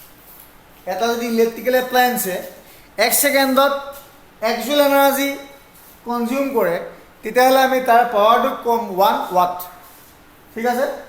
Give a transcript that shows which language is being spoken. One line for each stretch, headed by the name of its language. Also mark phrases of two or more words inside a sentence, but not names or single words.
Assamese: এটা যদি
English: electrical appliance
Assamese: 1 সেকেন্ডত 1
English: joule energy
Assamese: কনজিউম কৰে তেতিয়াহ'লে আমি তাৰ পাৱাৰটো কম 1 watt ঠিক আছে